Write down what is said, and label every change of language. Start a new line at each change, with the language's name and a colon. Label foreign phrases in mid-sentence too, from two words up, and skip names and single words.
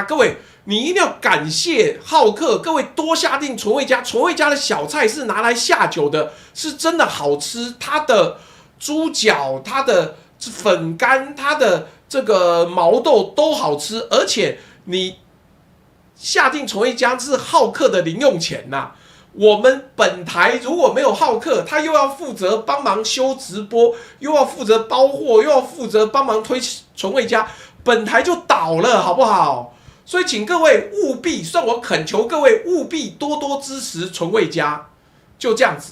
Chinese: 各位你一定要感謝浩克，各位多下定純味家。純味家的小菜是拿來下酒的，是真的好吃。它的豬腳、它的粉乾、它的這個毛豆都好吃，而且你。下定純味家是浩克的零用錢吶。我們本台如果沒有浩克，他又要負責幫忙修直播，又要負責包貨，又要負責幫忙推純味家，本台就倒了，好不好？所以請各位務必，算我懇求各位務必多多支持純味家，就這樣子。